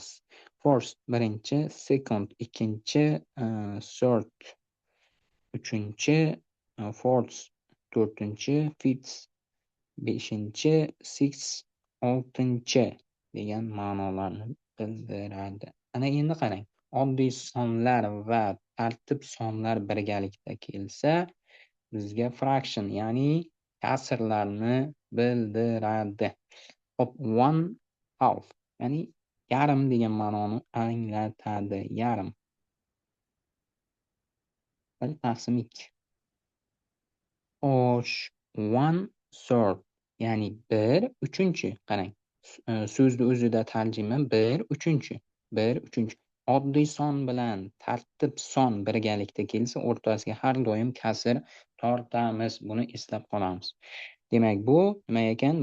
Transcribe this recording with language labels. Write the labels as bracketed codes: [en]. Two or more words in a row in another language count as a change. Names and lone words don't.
[uz] First birinchi, second ikkinchi, third uchinchi, fourth to'rtinchi, fifth beshinchi, sixth oltinchi degan ma'nolarni bildiradi. Ana endi qarang, oddiy sonlar va tartib sonlar birgalikda kelsa, bizga fraction, ya'ni kasrlarni bildiradi. Hop, [en] one half, [uz] ya'ni yarim degan ma'noni anglatadi. Yarim. 1/2. Osh, [en] one third, [uz] ya'ni 1/3. Qarang, so'zni o'zida tarjima 1/3. 1/3. Oddiy son bilan tartib son birgalikda kelsa, o'rtasiga har doim kasr tortamiz. Buni eslab qolamiz. Demak, bu nima ekan?